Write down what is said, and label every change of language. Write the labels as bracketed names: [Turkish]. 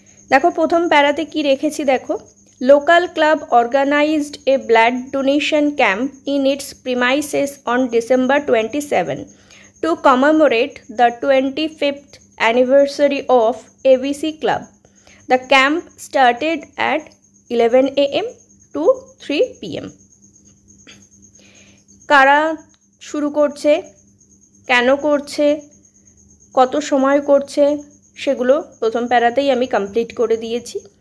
[Bangla] দেখো, প্রথম প্যারাতে কি রেখেছি দেখো, [English] Local club organized a blood donation camp in its premises on December 27 to commemorate the 25th anniversary of ABC Club. The camp started at 11 AM to 3 PM. [Bangla] কারা শুরু করছে, কেন করছে, কত সময় করছে সেগুলো প্রথম প্যারাতেই আমি কমপ্লিট করে দিয়েছি।